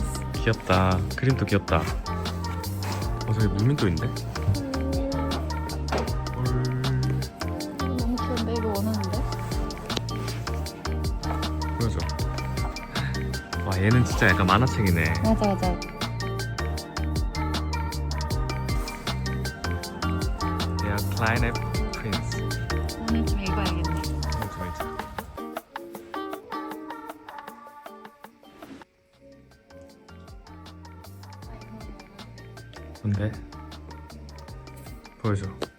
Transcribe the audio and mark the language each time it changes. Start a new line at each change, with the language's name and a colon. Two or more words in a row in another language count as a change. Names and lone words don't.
Korean: 귀엽다. 그림도 귀엽다. 저기 무민도 있네. 이거 너무 귀여운데 이거 원하는데? 보여줘. 와 얘는 진짜 약간 만화책이네. 맞아. Der kleine Prinz. 오늘 좀 읽어야겠네. 뭔데? 보여줘.